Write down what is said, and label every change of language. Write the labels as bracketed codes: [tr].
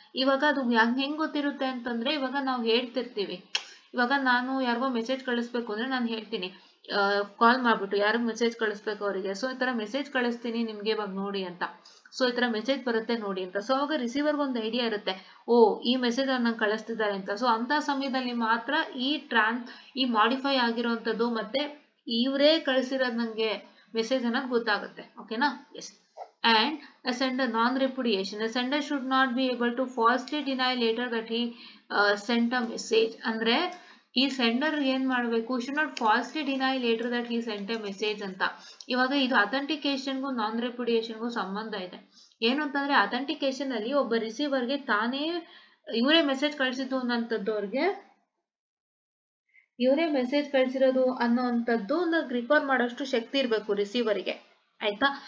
[kn] ಇವಾಗ ಅದು ಹೆಂಗ್ ಗೊತ್ತಿರುತ್ತೆ ಅಂತಂದ್ರೆ ಇವಾಗ ನಾವು ಹೇಳ್ತಿರ್ತೀವಿ, ಇವಾಗ ನಾನು ಯಾರಿಗೋ ಮೆಸೇಜ್ ಕಳಿಸ್ಬೇಕು ಅಂದ್ರೆ ನಾನು ಹೇಳ್ತೀನಿ ಕಾಲ್ ಮಾಡ್ಬಿಟ್ಟು ಯಾರಿಗ ಮೆಸೇಜ್ ಕಳಿಸ್ಬೇಕು ಅವರಿಗೆ, ಸೊ ಈ ತರ ಮೆಸೇಜ್ ಕಳಿಸ್ತೀನಿ ನಿಮ್ಗೆ ಇವಾಗ ನೋಡಿ ಅಂತ, ಸೊ ಈ ತರ ಮೆಸೇಜ್ ಬರುತ್ತೆ ನೋಡಿ ಅಂತ. ಸೊ ಅವಾಗ ರಿಸೀವರ್ಗೆ ಒಂದು ಐಡಿಯಾ ಇರುತ್ತೆ, ಓ ಈ ಮೆಸೇಜ್ ನಂಗೆ ಕಳಿಸ್ತಿದ್ದಾರೆ ಅಂತ. ಸೊ ಅಂತ ಸಮಯದಲ್ಲಿ ಮಾತ್ರ ಈ ಮಾಡಿಫೈ ಆಗಿರೋಂಥದ್ದು ಮತ್ತೆ ಇವರೇ ಕಳಿಸಿರೋದು ನಂಗೆ ಮೆಸೇಜ್ ಅನ್ನೋದು ಗೊತ್ತಾಗುತ್ತೆ. ಓಕೆನಾ. [en] Yes. And a sender non-repudiation. A sender should not be able to falsely deny later that he sent a message. [kn] ಅಂದ್ರೆ ಈ ಸೆಂಡರ್ ಏನ್ ಮಾಡಬೇಕು, [en] should not falsely deny later that he sent a message ಅಂತ. [kn] ಇವಾಗ ಇದು ಅಥೆಂಟಿಕೇಶನ್ಗೂ ನಾನ್ ರೆಪ್ಯುಡಿಯೇಷನ್ಗೂ ಸಂಬಂಧ ಇದೆ. ಏನು ಅಂತಂದ್ರೆ ಅಥೆಂಟಿಕೇಶನ್ ಅಲ್ಲಿ ಒಬ್ಬ ರಿಸೀವರ್ಗೆ ತಾನೇ ಇವರೇ ಮೆಸೇಜ್ ಕಳಿಸಿದ್ದು ಅನ್ನೋಂಥದ್ದವ್ರಿಗೆ ಇವರೇ ಮೆಸೇಜ್ ಕಳಿಸಿರೋದು ಅನ್ನೋಂಥದ್ದು ರಿಕವರ್ ಮಾಡೋಷ್ಟು ಶಕ್ತಿ ಇರಬೇಕು ರಿಸೀವರಿಗೆ, ಆಯ್ತಾ.